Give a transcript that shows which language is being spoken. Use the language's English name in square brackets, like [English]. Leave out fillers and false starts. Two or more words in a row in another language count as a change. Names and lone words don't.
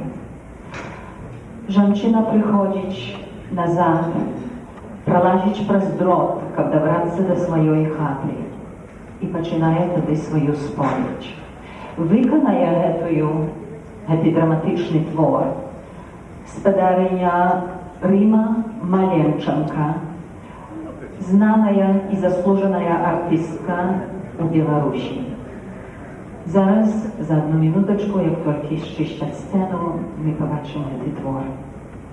[Belarusian] Жанчына прыходзіць назад, пролазіць праз дрот, каб дабрацца да сваёй хаты, і пачынае тады сваю споведь. Выканае гэты драматычны твор спадарыня Рыма Маленчанка, знаная і заслужаная артыстка у Беларусі. [Ukrainian] Зараз, за одну минуточку, як тільки счистять сцену, ми побачимо гэты твор.